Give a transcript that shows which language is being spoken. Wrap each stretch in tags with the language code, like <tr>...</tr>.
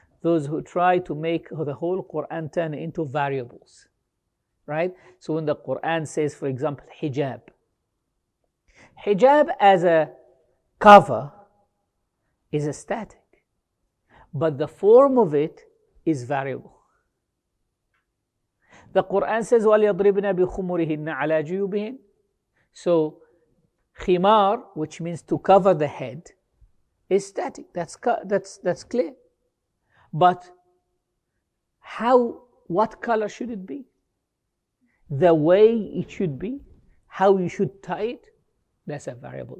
<en>Those who try to make the whole Quran turn into variables, right? So when the Quran says, for example, hijab, hijab as a cover is a static, but the form of it is variable. The Quran says,</en> <ar>وَلْيَضْرِبْنَ بِخُمُرِهِنَّ عَلَى جُيُوبِهِنَّ.</ar> <en>So, khimar, which means to cover the head, is static. That's clear. But what color should it be? The way it should be, how you should tie it, that's a variable.</en>